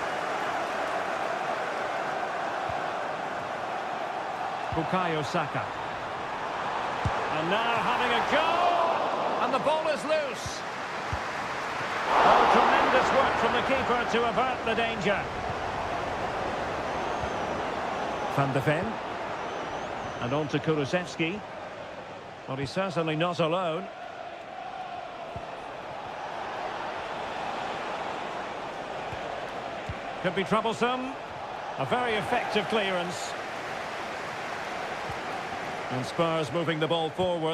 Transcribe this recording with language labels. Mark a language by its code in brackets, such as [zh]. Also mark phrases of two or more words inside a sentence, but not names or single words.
[en] Bukayo Saka. And now having a go. And the ball is loose. Oh, tremendous work from the keeper to avert the danger. Van de Ven. And on to Kulusevski. Well, he's certainly not alone. Could be troublesome. A very effective clearance. And Spurs moving the ball forward.